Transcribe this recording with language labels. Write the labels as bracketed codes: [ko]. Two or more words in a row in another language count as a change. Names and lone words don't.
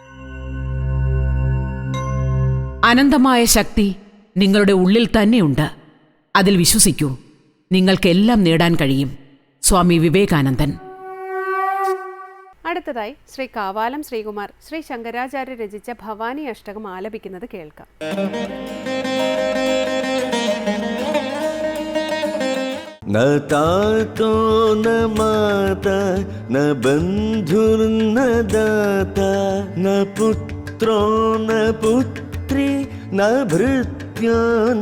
[ml] അനന്തമായ ശക്തി നിങ്ങളുടെ ഉള്ളിൽ തന്നെയുണ്ട്. അതിൽ വിശ്വസിക്കൂ. നിങ്ങൾക്കെല്ലാം നേടാൻ കഴിയും. സ്വാമി വിവേകാനന്ദൻ. അടുത്തതായി ശ്രീ കാവാലം ശ്രീകുമാർ ശ്രീ ശങ്കരാചാര്യ രചിച്ച ഭവാനി അഷ്ടകം ആലപിക്കുന്നത് കേൾക്കാം. [sa] न तातो न माता न बन्धुर्न दाता न पुत्रो न पुत्री न भृत्यो न